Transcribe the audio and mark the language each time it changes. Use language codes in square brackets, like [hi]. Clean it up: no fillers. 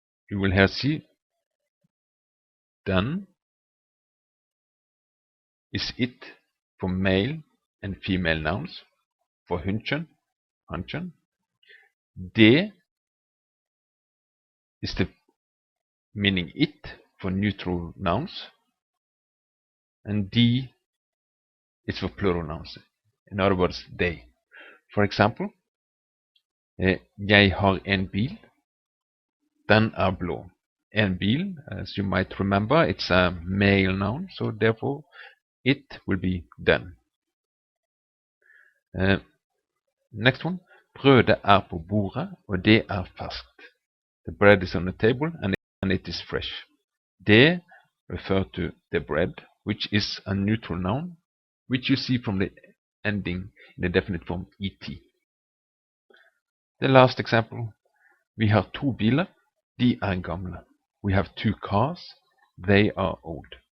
[en] You will here see den is it for male and female nouns, for hunden, hanchen. Det is the meaning it for neutral nouns, and de is for plural nouns. In other words, they. For example, [no] jeg har en bil. Den er blå. [en] En bil, as you might remember, it's a male noun, so therefore it will be den. Next one. [no] Brødet er på bordet, og det er ferskt. [en] The bread is on the table and it is fresh. Det refer to the bread, which is a neutral noun, which you see from the ending in the definite form et. The last example. [no] Vi har to biler, de er gamle. [en] We have two cars, they are old.